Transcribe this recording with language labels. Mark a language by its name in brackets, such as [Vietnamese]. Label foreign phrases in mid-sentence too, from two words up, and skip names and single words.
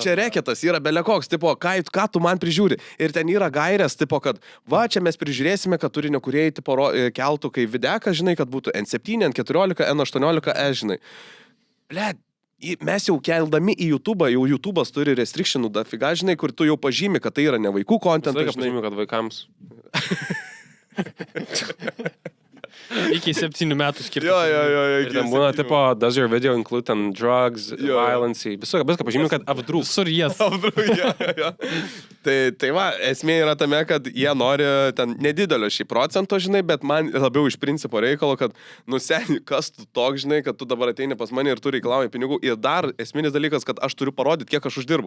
[Lithuanian] Čia reketas yra belekoks, tipo, ką tu man prižiūri. Ir ten yra gairės, tipo, kad va, čia mes prižiūrėsime, kad turinio kūrėjai, tipo, keltų kaip videką, žinai, kad būtų N7, N14, N18, žinai. Blet, mes jau keldami į YouTube, jau YouTube'as turi restrictionų dafiga, žinai, kur tu jau pažymi, kad tai yra ne vaikų contentas. Žinai, pažymi, kad vaikams. Iki 7 metų skirti. Jo. Ir ten būna, tipo, [English] does your video include ten drugs, violence, [Lithuanian] viską pažymim, kad apdrūk. Visur jas. Jo. Tai va, esmė yra tame, kad jie nori ten nedidelio šį procento, žinai, bet man labiau iš principo reikalo, kad, nu seni, kas tu toks, žinai, kad tu dabar ateini pas mane ir tu reikalauji pinigų. Ir dar esminis dalykas, kad aš turiu parodyti, kiek aš uždirbau.